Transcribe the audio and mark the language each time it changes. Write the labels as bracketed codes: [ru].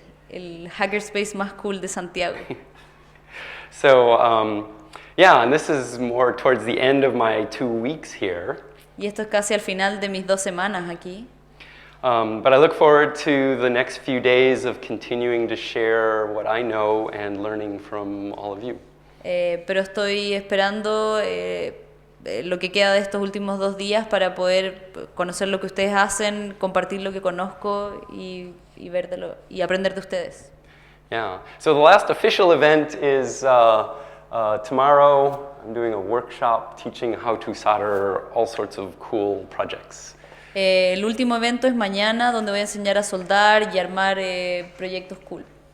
[es] El hackerspace más cool de Santiago. [en] So, and this is more towards the end of my 2 weeks here. [es] Y esto es casi al final de mis 2 semanas aquí. [en] But I look forward to the next few days of continuing to share what I know and learning from all of you. [es] Pero estoy esperando lo que queda de estos últimos 2 días para poder conocer lo que ustedes hacen, compartir lo que conozco y aprender de ustedes. [en] Yeah. So the last official event is tomorrow. I'm doing a workshop teaching how to solder all sorts of cool projects. [es] El último evento es mañana, donde voy a enseñar a soldar y armar proyectos cool.